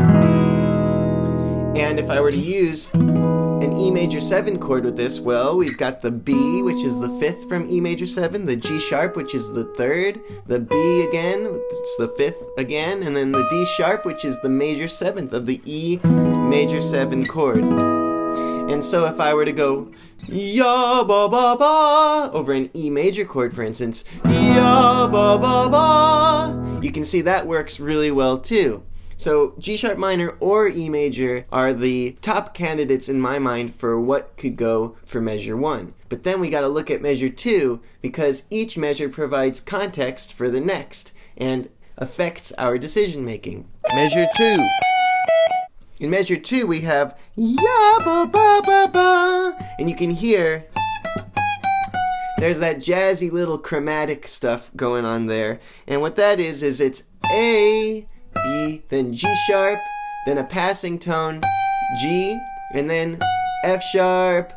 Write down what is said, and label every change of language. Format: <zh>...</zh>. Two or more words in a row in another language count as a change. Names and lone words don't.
<en>And if I were to use an E major 7 chord with this, well, we've got the B, which is the 5th from E major 7, the G sharp, which is the 3rd, the B again, it's the 5th again, and then the D sharp, which is the major 7th of the E major 7 chord. And so if I were to go ya ba ba ba over an E major chord, for instance, ya ba ba ba, you can see that works really well too. So G sharp minor or E major are the top candidates in my mind for what could go for measure 1. But then we got to look at measure 2 because each measure provides context for the next and affects our decision making. Measure 2. In measure 2 we have ya ba ba ba ba, and you can hear there's that jazzy little chromatic stuff going on there, and what that is it's A, E, then G sharp, then a passing tone, G, and then F sharp.</en>